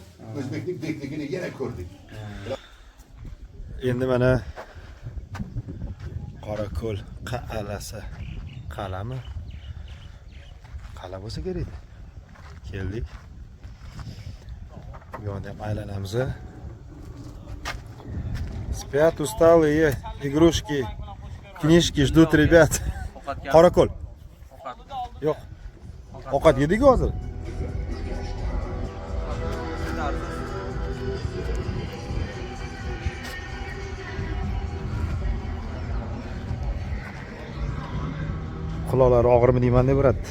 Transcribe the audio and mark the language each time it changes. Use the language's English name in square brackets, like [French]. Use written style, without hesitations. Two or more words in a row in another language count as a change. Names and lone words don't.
[Uzbek] O'zbeklik bekligini yana ko'rdik. Endi mana Qorako'l qal'asi. Qal'ami? Qala bo'lsa kerak. Keldik. Bu yerda ham aylanamiz. [Russian] Спят усталые, игрушки, книжки ждут ребят. [Uzbek] Qorako'l. Yo'q. Ovqat yedik hozir. Quloqlari og'irmi deyman deb biratdi.